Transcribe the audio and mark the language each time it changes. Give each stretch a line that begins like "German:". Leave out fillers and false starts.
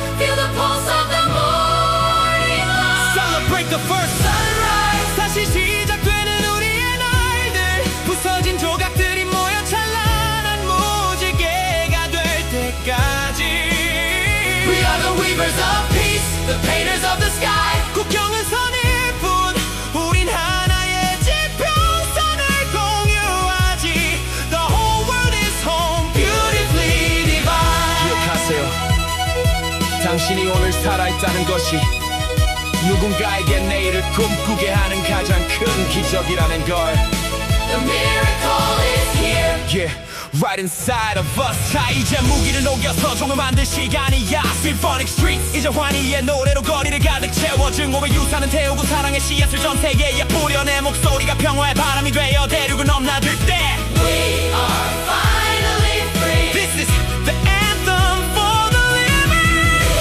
English: Feel the pulse of the morning light. Celebrate the first sunrise.
Korean: 다시 시작되는 우리의 날들. 부서진 조각들이 모여 찬란한 무지개가 될 때까지.
English: We are the weavers of peace, the painters of the sky.
Korean: 국경은 선일 뿐 우린 하나의 지평선을 공유하지.
English: The whole world is home, beautifully divine.
Korean: 기억하세요, 당신이 오늘 살아있다는 것이 누군가에게 내일을 꿈꾸게 하는 가장 큰 기적이라는 걸.
English: The miracle is here. Yeah, right inside of us.
Korean: 자, 이제 무기를 녹여서 종을 만들 시간이야.
English: Symphonic streets,
Korean: 이제 환희의 노래로 거리를 가득 채워. 증오의 유산은 태우고 사랑의 씨앗을 전 세계에 뿌려. 내 목소리가 평화의 바람이 되어 대륙을 넘나들 때
English: We are finally free. This is the anthem for the living.